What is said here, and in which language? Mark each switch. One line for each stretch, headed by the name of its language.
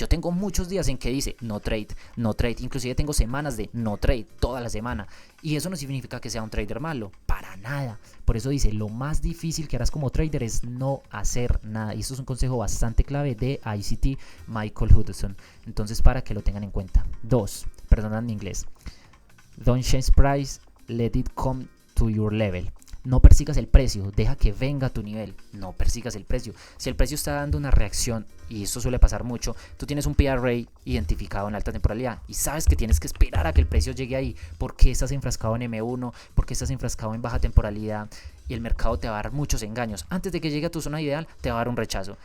Spanish: Yo tengo muchos días en que dice no trade, no trade. Inclusive tengo semanas de no trade toda la semana. Y eso no significa que sea un trader malo, para nada. Por eso dice, lo más difícil que harás como trader es no hacer nada. Y esto es un consejo bastante clave de ICT Michael Hudson. Entonces, para que lo tengan en cuenta. 2, perdonad mi inglés.
English: Don't change price, let it come to your level.
Spanish: No persigas el precio, deja que venga a tu nivel. No persigas el precio. Si el precio está dando una reacción, y eso suele pasar mucho, tú tienes un PRA identificado en alta temporalidad y sabes que tienes que esperar a que el precio llegue ahí. ¿Por qué estás enfrascado en M1? ¿Por qué estás enfrascado en baja temporalidad? Y el mercado te va a dar muchos engaños. Antes de que llegue a tu zona ideal, te va a dar un rechazo.